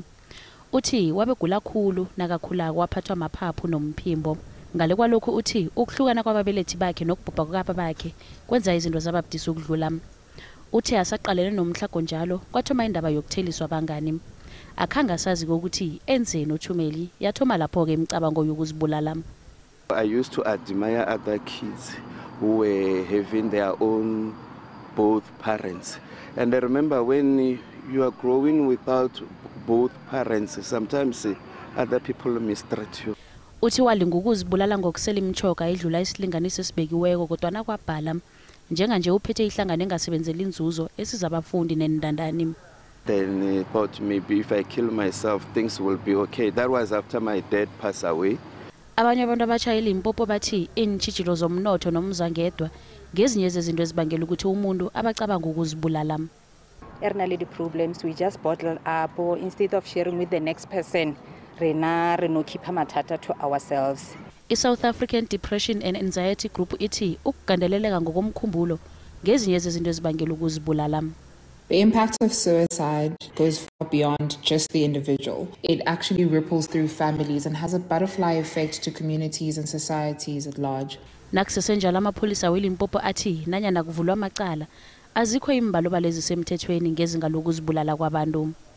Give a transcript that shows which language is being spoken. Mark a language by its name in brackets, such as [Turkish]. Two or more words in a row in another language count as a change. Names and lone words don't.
[South Ndebele] Uthi wabegula kakhulu nakakhulako waphathwa amaphaphu nomphimbo. Ngale kwalokho uthi ukuhlukana kwababelethi bakhe nokubhubha kwakapa bakhe kwenza izinto zababudisa ukudlula. Uthi asaqalene nomhlago njalo kwathoma indaba yokutheliswa abangani. Akhanga sazi ukuthi enzeni uThumeli yathoma lapho ke imicabango yokuzibulala. [English] I used to admire other kids who were having their own both parents. And I remember when you are growing without both parents, sometimes other people mistreat you. [South Ndebele] Uthi walinga ukuzibulala ngokusela imchoka edlula isilinganiso esibekiweko kodwa nakwabhala njenganje uphethe ihlangano engasebenzeli inzuzo esiza abafundi nenindandani. [English] Then thought maybe if I kill myself things will be okay. That was after my dad passed away. [South Ndebele] Abanye abantu abashayela impopo bathi intshijilo zomnotho nomzangedwa ngezinye zezinto ezibangela ukuthi umuntu abacabanga ukuzibulala. [English] Ernally the problems we just bottle up or instead of sharing with the next person reno keep matata to ourselves. [South Ndebele] I-South African Depression and Anxiety Group ithi ukugandeleleka ngokomkhumbulo ngezinye zezinto ezibangela ukuzibulala. [English] The impact of suicide goes far beyond just the individual. It actually ripples through families and has a butterfly effect to communities and societies at large. [South Ndebele] Nakusesenjalo amapholisa weLimpopo athi nanyana kuvulwa amacala azikho imbalo lezi semthethweni ngezinga lokuzibulala kwabantu.